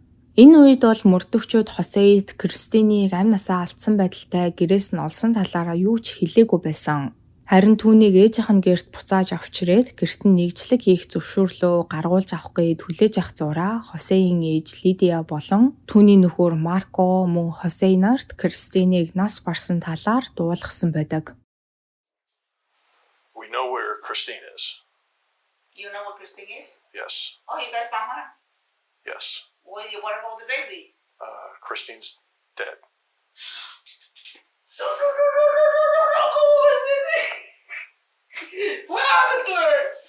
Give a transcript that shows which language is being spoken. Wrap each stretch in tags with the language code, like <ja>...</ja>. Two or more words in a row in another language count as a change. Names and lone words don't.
<mn>Энэ үед бол мөрдөгчүүд Хосейд Кристинийг амь насаа алдсан байдалтай гэрээс нь олсон талаараа юу ч хэлээгүй байсан. Харин түүнийг ээжийнх нь гэрт буцааж авчирээд гэрт нь нэгжлэг хийх зөвшөөрлөө гаргуулж авах гээд хүлээж авах зураа Хосейн ээж Лидия болон түүний нөхөр Марко мөн Хосей нарт Кристинийг нас барсан талаар дуулгасан байдаг.</mn> <en>We know where Christine is. You know what Christine is? Yes. Oh, you guys found her? Yes. What about the baby? Christine's dead. No. What happened to her?</en>